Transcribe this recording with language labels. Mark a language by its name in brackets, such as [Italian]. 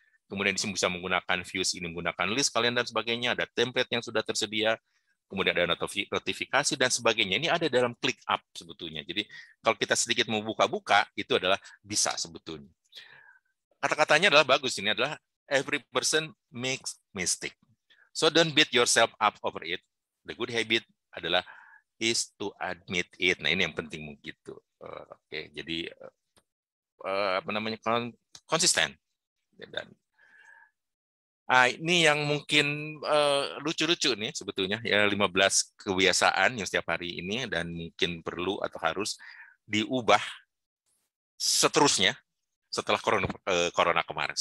[Indonesian] Kemudian di sini bisa menggunakan views ini, menggunakan list kalian dan sebagainya, ada template yang sudah tersedia, kemudian ada notifikasi dan sebagainya. Ini ada dalam ClickUp sebetulnya. Jadi kalau kita sedikit mau buka-buka, itu adalah bisa sebetulnya. Kata-katanya adalah bagus, ini adalah every person makes mistake. [English] So don't beat yourself up over it. The good habit adalah is to admit it. [Indonesian] Nah, ini yang penting begitu. Oke, jadi apa namanya, konsisten. Dan ini yang mungkin lucu-lucu nih sebetulnya, ya 15 kebiasaan yang setiap hari ini dan mungkin perlu atau harus diubah seterusnya setelah corona kemarin.